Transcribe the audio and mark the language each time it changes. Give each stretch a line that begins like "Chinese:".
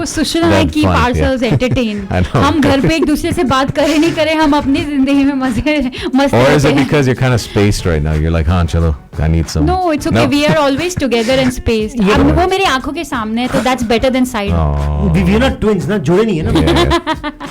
English: Sushil and I keep ourselves entertained.
Hindi: हम घर पे एक दूसरे से बात करें नहीं करें, हम अपनी जिंदगी में मस्त
English: Or is it because you're kind of spaced right now? You're like,
Hindi: हाँ चलो,
English: I need some. No, it's okay. We are always together and spaced.
Hindi: अब वो मेरी आंखों के सामने है, तो
English: that's better than side. We are not twins,
Hindi: ना जोड़े नहीं है ना.